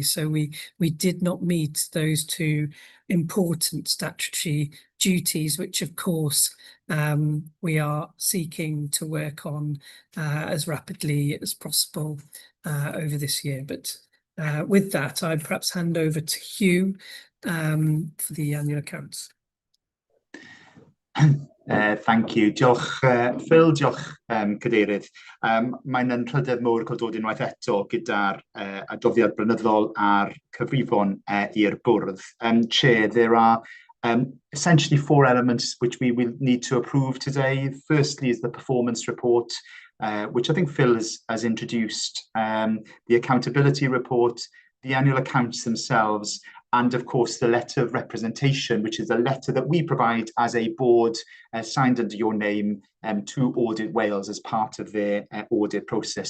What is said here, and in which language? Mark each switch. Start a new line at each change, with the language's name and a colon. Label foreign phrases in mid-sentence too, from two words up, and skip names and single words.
English: So we did not meet those two important statutory duties, which of course we are seeking to work on as rapidly as possible over this year. But with that, I'd perhaps hand over to Hugh for the annual accounts. Thank you.
Welsh: Diolch, Phil, diolch, Cadeirydd. Mae'n anrhydedd mowr cael dod unwaith eto gyda'r adroddiad blynyddol a'r cyfrifon i'r bwrdd.
English: Chair, there are Essentially 4 elements which we will need to approve today. Firstly is the performance report, which I think Phil has introduced, the accountability report, the annual accounts themselves, and of course the letter of representation, which is a letter that we provide as a board, signed under your name, to Audit Wales as part of their audit process.